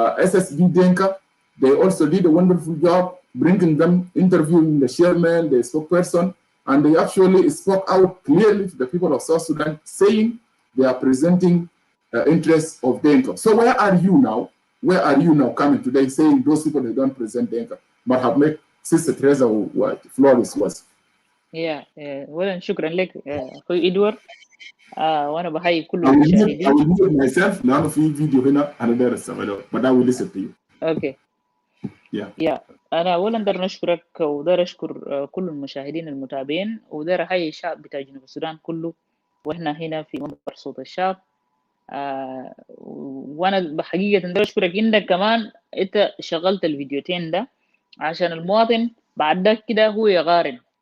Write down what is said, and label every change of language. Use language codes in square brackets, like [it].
[en] SSB Denka, they also did a wonderful job bringing them, interviewing the chairman, the spokesperson, and they actually spoke out clearly to the people of South Sudan, saying they are presenting interests of Denka. So where are you now? Where are you now coming today saying those people they don't present Denka? Marhab mek Sister Teresa flawless was. Yeah, [ar] اولا شكرا لك اخوي ادوار. وانا بحيي كل [en] I [ar] المشاهدين. [en] will mute myself [ar] لانه في فيديو هنا انا داير استعمله [en] but I will listen to you. [ar] اوكي. [en] Yeah. [ar] انا اولا داير نشكرك وداير اشكر كل المشاهدين المتابعين وداير احيي الشعب بتاع جنوب السودان كله واحنا هنا في منبر صوت الشعب. وانا بحقيقه داير اشكرك انك كمان انت شغلت الفيديوتين ده عشان المواطن بعد ده كده هو يقارن.